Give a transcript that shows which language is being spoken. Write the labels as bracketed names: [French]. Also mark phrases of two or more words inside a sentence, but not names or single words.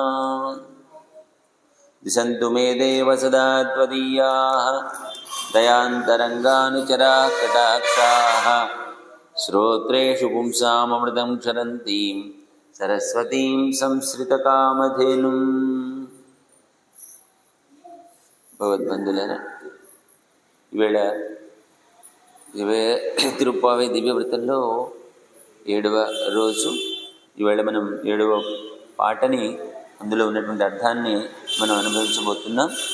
[Sanskrit] दिशन्तु मे देव सदा त्वदीयाः दयान्तरङ्गानुचराः कटाक्षाः श्रोत्रेषु पुंसाममृतं क्षरन्तीं सरस्वतीं संश्रितकामधेनुम्। [Telugu] భగవద్బంధులారా, ఈవేళ తిరుప్పావై దివ్యవృత్తంలో 7వ రోజు. ఈవేళ మనం 7వ పాటని, అందులో ఉన్నటువంటి అర్థాన్ని మనం అనుభవించబోతున్నాం.